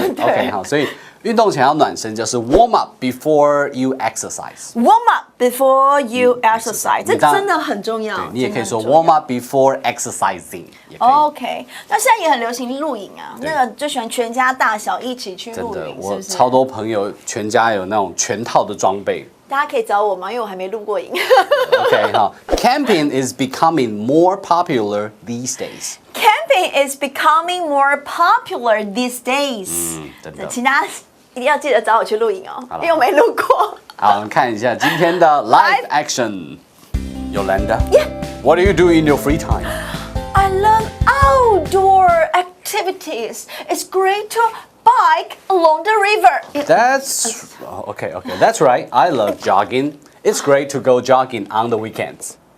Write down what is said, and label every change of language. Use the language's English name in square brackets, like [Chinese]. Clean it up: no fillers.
[Chinese] 对 OK， 好，所以运动前要暖身，就是 [English] warm up before you exercise。 Warm up before you exercise， [Chinese] 这真的很重要。对，你也可以说真的很重要 [English] warm up before exercising， [Chinese] 也可以。 OK， 那现在也很流行露营啊，那个就喜欢全家大小一起去真的，露营，是不是？我超多朋友全家有那种全套的装备。大家可以找我吗？因为我还没露过营。 [English] OK， 好，Camping is becoming more popular these days. Camping is becoming more popular these days。 [Chinese] 真的。请大家一定要记得找我去露营哦，好了因为我没露过。好，我们看一下今天的 live action. [English] Yolanda, Yeah. what do you do in your free time? I love outdoor activities. It's great to bike along the river. That's okay. That's right. I love jogging. It's great to go jogging on the weekends.